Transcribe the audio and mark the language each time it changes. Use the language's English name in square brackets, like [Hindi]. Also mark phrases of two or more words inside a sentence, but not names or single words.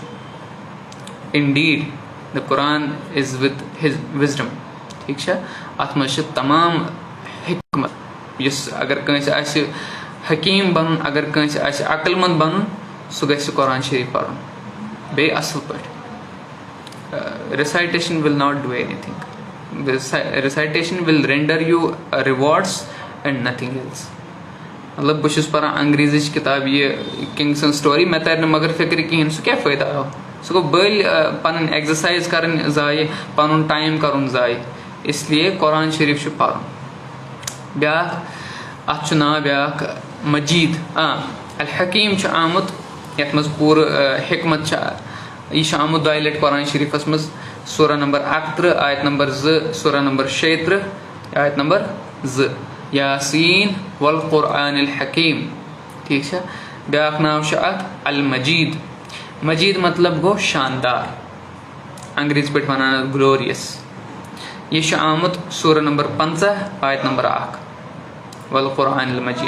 [English] Indeed the Quran is with his wisdom. [Kashmiri] ٹھیٖک چھا. اَتھ منٛز چھِ تمام حکمت. یُس اگر کٲنٛسہِ آسہِ حکیٖم بَنُن, اگر کٲنٛسہِ آسہِ عقل منٛد بَنُن, سُہ گژھِ قرآن شریٖف پَرُن بیٚیہِ اَصٕل پٲٹھۍ. [English] Recitation will not do anything. Recitation will render you rewards and nothing else. [Kashmiri] مطلب بہٕ چھُس پَران انگریٖزٕچ کِتاب یہِ کِنگ سٕنٛز سٹوری, مےٚ تَرِ نہٕ مگر فِکرِ کِہینۍ, سُہ کیٛاہ فٲیدٕ آو. سُہ گوٚو بٔلۍ پَنٕنۍ ایٚگزرسایز کَرٕنۍ ضایع, پَنُن ٹایم کَرُن ضایع. اِسلیے قرآن شریٖف چھُ پَرُن. بیٛاکھ اَتھ چھُ ناو بیٛاکھ مجیٖد. الحکیٖم چھُ آمُت یَتھ منٛز پوٗرٕ حکمت چھِ. یہِ چھُ آمُت 2 لَٹہِ قرآن شریٖفَس منٛز, سورہ نمبر 31 آیت نمبر 2, سورہ نمبر 36 آیت نمبر 2. [Arabic] یاسیٖن والقرآن الحکیٖم. [Kashmiri] ٹھیٖک چھا. بیٛاکھ ناو چھُ اَتھ المجیٖد. مجیٖد مطلب گوٚو شاندار, انگریٖزی پٲٹھۍ وَنان اَتھ گلوریس. یہِ چھُ آمُت سورہ نمبر 50 آیت نمبر 1 [Arabic] والقرآن المجیٖد.